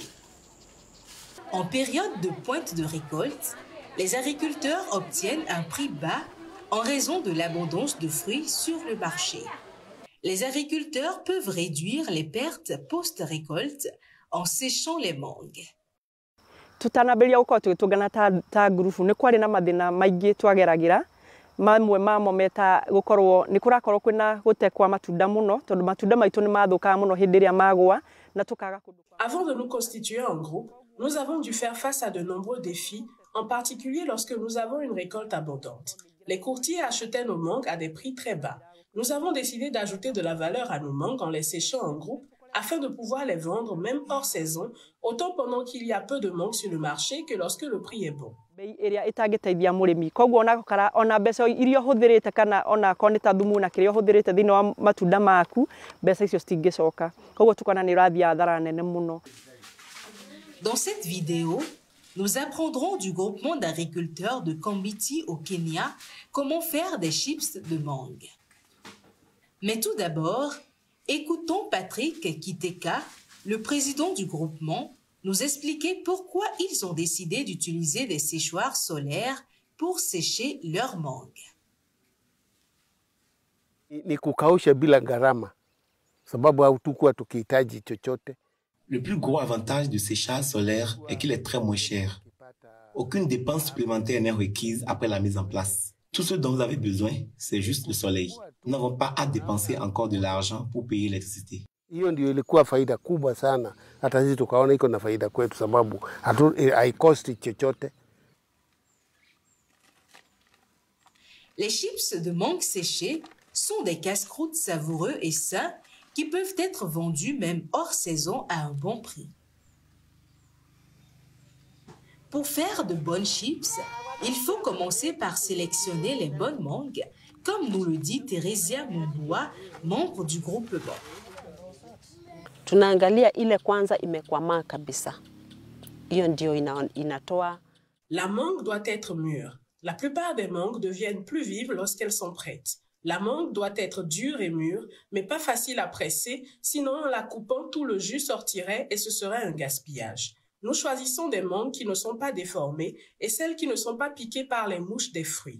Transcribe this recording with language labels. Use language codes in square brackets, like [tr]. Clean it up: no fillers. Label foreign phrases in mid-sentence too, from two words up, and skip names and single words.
[fr] En période de pointe de récolte, les agriculteurs obtiennent un prix bas en raison de l'abondance de fruits sur le marché. Les agriculteurs peuvent réduire les pertes post-récolte en séchant les mangues. [ki] Tutanambĩrĩria gũkorwo tũgĩtũngana ta ngurubu nĩ kwarĩ na mathĩna maingĩ twageragira mamwe mamo meta gũkorwo nĩ kũrakorwo kwĩna gũtekwa matunda mũno tondũ matunda maitũ nĩ mathũkaga mũno hĩndĩ ĩrĩa magwa na tũkaga kũndũ. [fr] Avant de nous constituer en groupe, nous avons dû faire face à de nombreux défis, en particulier lorsque nous avons une récolte abondante. Les courtiers achetaient nos mangues à des prix très bas. Nous avons décidé d'ajouter de la valeur à nos mangues en les séchant en groupe afin de pouvoir les vendre même hors saison, autant pendant qu'il y a peu de mangues sur le marché que lorsque le prix est bon. [ki] Ĩrĩa ĩtangĩteithia mũrĩmi koguo ona mbeca iria ũhũthĩrĩte kana ona akorwo nĩ ta thumu na kĩrĩa ũhũthĩrĩte thĩinĩ wa matunda maku mbeca icio citingĩcoka koguo tukona nĩ ũrathiĩ hathara nene mũno. [fr] Dans cette vidéo, nous apprendrons du groupement d'agriculteurs de Kambiti au Kenya comment faire des chips de mangue. Mais tout d'abord, écoutons Patrick Kiteka, le président du groupement, nous expliquer pourquoi ils ont décidé d'utiliser des séchoirs solaires pour sécher leurs mangues. [sw] Ni kukausha bila gharama sababu hatukuwa tukihitaji chochote. [fr] Le plus gros avantage du séchage solaire est qu'il est très moins cher. Aucune dépense supplémentaire n'est requise après la mise en place. Tout ce dont vous avez besoin, c'est juste le soleil. Nous n'avons pas à dépenser encore de l'argent pour payer l'électricité. [sw] Hiyo ndio ilikuwa faida kubwa sana. Hata sisi tukaona iko na faida kwetu sababu haikosti chochote. [fr] Les chips de mangue séchées sont des casse-croûtes savoureux et sains qui peuvent être vendus même hors saison à un bon prix. Pour faire de bonnes chips, il faut commencer par sélectionner les bonnes mangues, comme nous le dit Theresia Mumbua, membre du groupement. [sw] Tunaangalia ile kwanza imekomaa kabisa. Hiyo ndio inatoa. [fr] La mangue doit être mûre. La plupart des mangues deviennent plus vives lorsqu'elles sont prêtes. La mangue doit être dure et mûre, mais pas facile à presser, sinon en la coupant, tout le jus sortirait et ce serait un gaspillage. Nous choisissons des mangues qui ne sont pas déformées et celles qui ne sont pas piquées par les mouches des fruits.